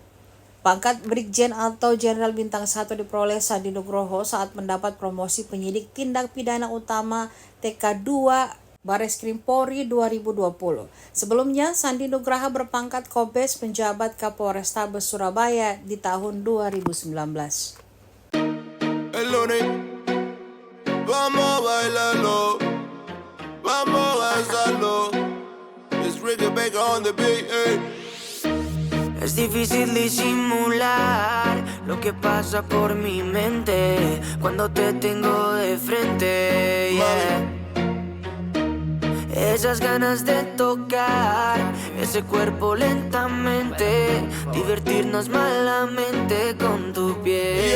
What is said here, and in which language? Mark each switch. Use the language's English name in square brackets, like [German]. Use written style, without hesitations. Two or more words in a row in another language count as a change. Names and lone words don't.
[Indonesian] Pangkat Brigjen atau Jenderal Bintang 1 diperoleh Sandi Nugroho saat mendapat promosi penyidik tindak pidana utama TK2 Bareskrim Polri 2020. Sebelumnya, Sandi Nugroho berpangkat Kombes penjabat Kapolrestabes Surabaya di tahun 2019. [Spanish] Vamos a bailarlo, vamos a danzarlo. [English] It's Ricky Baker on the beat, eh. [Spanish] Es difícil disimular lo que pasa por mi mente cuando te tengo de frente, yeah. Esas ganas de tocar ese cuerpo lentamente, divertirnos malamente con tu piel.